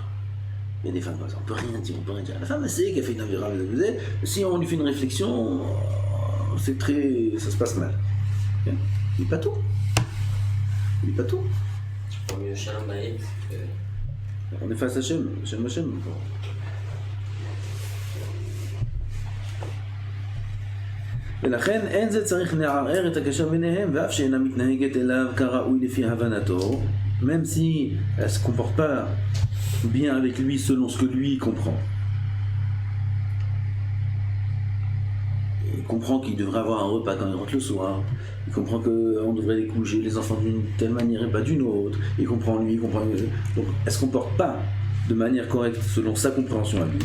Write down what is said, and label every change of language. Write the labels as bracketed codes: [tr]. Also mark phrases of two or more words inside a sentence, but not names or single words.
[fr] Il y a des femmes comme ça, on peut rien dire. La femme elle sait qu'elle fait une avéra, si on lui fait une réflexion, ça se passe mal. Il dit pas tout. Vaut mieux [he] Shalom Bayit [fr] que... On est face à Hachem. [he] ולכן אין זה צריך לערער את הקשר ביניהם, ואף שאינה מתנהגת אליו כראוי לפי הבנתו, [fr] même si elle ne se comporte pas bien avec lui selon ce que lui comprend. Il comprend qu'il devrait avoir un repas quand il rentre le soir, il comprend qu'on devrait les coucher les enfants d'une telle manière et pas d'une autre, il comprend lui, donc elle ne se comporte pas de manière correcte selon sa compréhension à lui.